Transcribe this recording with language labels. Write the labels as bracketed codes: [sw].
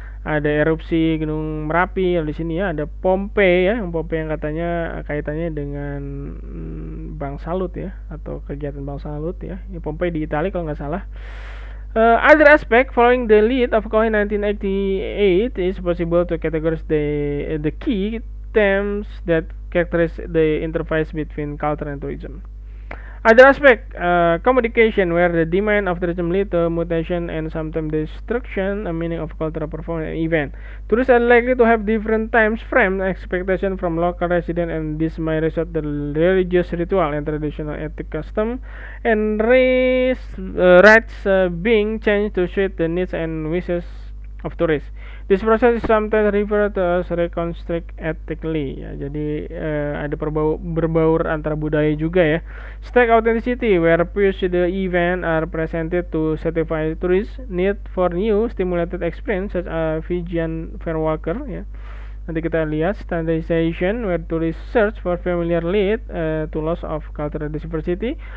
[id] Ada erupsi Gunung Merapi di sini ya, ada Pompei ya, Pompei yang katanya kaitannya dengan Bank Salut ya, atau kegiatan Bank Salut ya. Ini Pompei di Italia kalau nggak salah. [en] Other aspect following the lead of Cohen 1988 is possible to categorize the key themes that characterize the interface between culture and tourism. Other aspect, communication, where the demand of tourism lead to mutation and sometimes destruction, a meaning of cultural performance event. Tourists are likely to have different times frame expectation from local resident, and this may result the religious ritual and traditional ethic custom and rites being changed to suit the needs and wishes of tourists. This process is sometimes referred to as reconstruct ethically ya. [id] Jadi ada berbaur antara budaya juga ya. [en] Stack authenticity, where the event are presented to satisfy tourists need for new stimulated experience such as Fijian Fairwalker ya. [id] Nanti kita lihat [en] standardization, where tourists search for familiar lead to loss of cultural diversity.